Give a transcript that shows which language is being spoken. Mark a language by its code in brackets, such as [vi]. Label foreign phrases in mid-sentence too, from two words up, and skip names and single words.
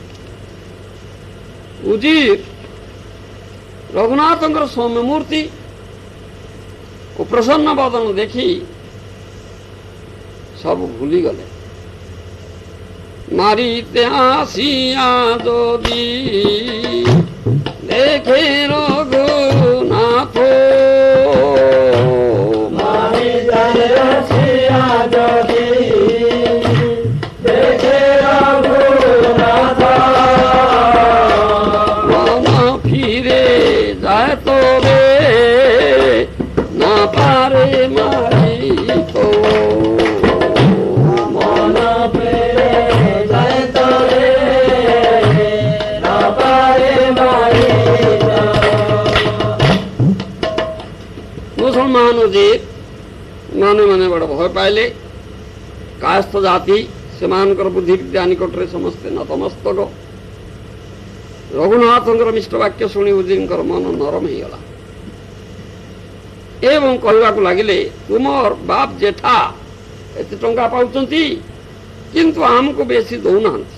[or] ଉଜିର ରଘୁନାଥଙ୍କର ସୌମ୍ୟ ମୂର୍ତ୍ତି ଓ ପ୍ରସନ୍ନ ବଦନ ଦେଖି ସବୁ ଭୁଲିଗଲେ। ମାରିତେ ଆସିଆ ଯଦି ଦେଖେ ରଘୁନାଥ, ଫିରେ ଯାୟ ତବେ ନା ପାରେ ମାରି ତୋ, ମନ ଫିରେ ଯାୟ ତବେ ନା ପାରେ ମାରି। ମୁସଲମାନ ଉଜିର ମନେ ମନେ ବଡ଼ ଭୟ ପାଇଲେ। କାୟସ୍ଥ ଜାତି, ସେମାନଙ୍କର ବୁଦ୍ଧି ବିଦ୍ୟା ନିକଟରେ ସମସ୍ତେ ନତମସ୍ତକ। ରଘୁନାଥଙ୍କର ମିଷ୍ଟ ବାକ୍ୟ ଶୁଣି ଉଜିରଙ୍କର ମନ ନରମ ହେଇଗଲା ଏବଂ କହିବାକୁ ଲାଗିଲେ, ତୁମର ବାପ ଜେଠା ଏତେ ଟଙ୍କା ପାଉଛନ୍ତି, କିନ୍ତୁ ଆମକୁ ବେଶୀ ଦଉନାହାନ୍ତି।